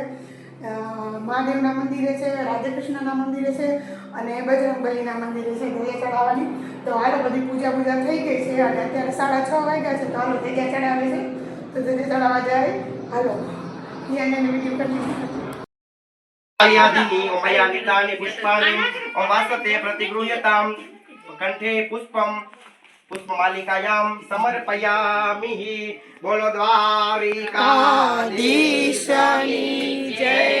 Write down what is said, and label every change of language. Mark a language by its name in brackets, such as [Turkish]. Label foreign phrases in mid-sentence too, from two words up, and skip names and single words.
[Gujarati] મહાદેવના મંદિરે છે, રાધાકૃષ્ણના મંદિરે છે અને બજરંગબલીના મંદિરે છે ધજા ચડાવવાની. તો હાલો બધી પૂજા થઈ ગઈ છે અને અત્યારે 6:30 વાગ્યા છે. તો હાલો ધજા ચડાવે છે, તો ધજા ચડાવવા જાય. હાલો [English] video continue. [Sanskrit] यादिनी उमयानितानि पुष्पाणि वासते प्रतिगृह्यतां कंठे पुष्पमालिकायां समर्पयामि। [Gujarati] બોલો દ્વારિકાધીશની જય।